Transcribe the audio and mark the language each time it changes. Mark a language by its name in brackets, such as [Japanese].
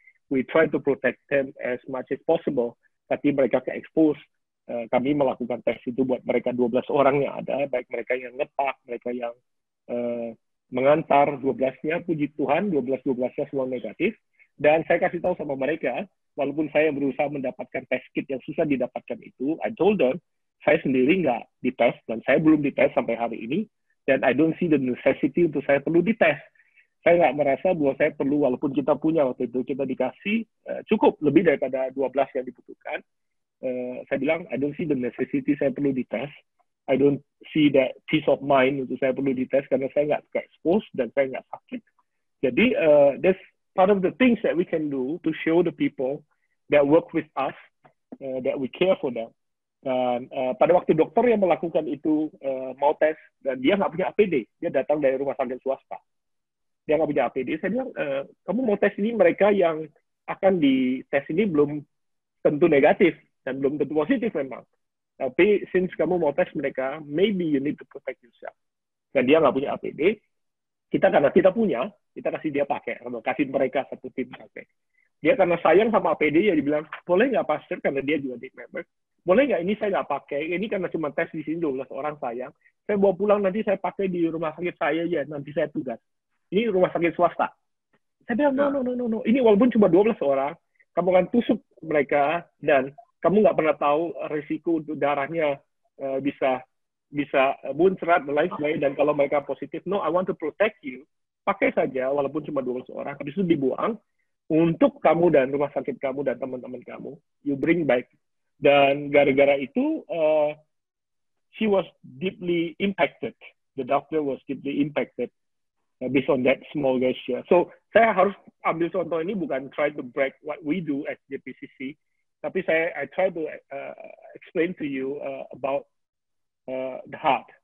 [English] We try to protect them as much as possible, [Indonesian] tapi mereka ke-expose. Kami melakukan tes itu buat mereka 12 orang yang ada, baik mereka yang ngepak, mereka yang mengantar, 12-nya, puji Tuhan, 12-12-nya semua negatif. Dan saya kasih tahu sama mereka, walaupun saya berusaha mendapatkan test kit yang susah didapatkan itu, [English] I told them, [Indonesian] saya sendiri nggak dites, dan saya belum dites sampai hari ini, dan [English] I don't see the necessity [Indonesian] untuk saya perlu dites. Saya nggak merasa bahwa saya perlu, walaupun kita punya waktu itu, kita dikasih cukup, lebih daripada 12 yang dibutuhkan. Saya bilang, [English] I don't see the necessity [Indonesian] saya perlu dites. [English] I don't see that peace of mind [Indonesian] untuk saya perlu dites, karena saya nggak ke-expose, dan saya nggak sakit. [English] Jadi, that's part of the things that we can do to show the people that work with us, that we care for them. [Indonesian] Dan pada waktu dokter yang melakukan itu mau tes, dan dia nggak punya APD, dia datang dari rumah sakit swasta. Dia nggak punya APD, saya bilang, kamu mau tes ini, mereka yang akan dites ini belum tentu negatif, dan belum tentu positif memang. Tapi [English] since [Indonesian] kamu mau tes mereka, [English] maybe you need to protect yourself. [Indonesian] Dan dia nggak punya APD, karena kita punya, kita kasih dia pakai, atau kasih mereka satu tim pakai. Dia karena sayang sama APD, ya dibilang, boleh nggak pastor, karena dia juga DAID member, boleh nggak ini saya nggak pakai, ini karena cuma tes di sini 12 orang sayang, saya bawa pulang nanti saya pakai di rumah sakit saya, ya nanti saya tugas. Ini rumah sakit swasta. Saya bilang, no. Ini walaupun cuma 12 orang, kamu akan tusuk mereka, dan kamu nggak pernah tahu risiko untuk darahnya bisa muncrat dan lain sebagainya, dan kalau mereka positif, [English] no, I want to protect you, [Indonesian] pakai saja walaupun cuma 12 orang, habis itu dibuang untuk kamu dan rumah sakit kamu dan teman-teman kamu, [English] you bring back. [Indonesian] Dan gara-gara itu [English] she was deeply impacted, the doctor was deeply impacted based on that small gesture. So [Indonesian] saya harus ambil contoh ini bukan [English] try to brag what we do at JPCC, [Indonesian] tapi [English] I try to explain to you about the heart.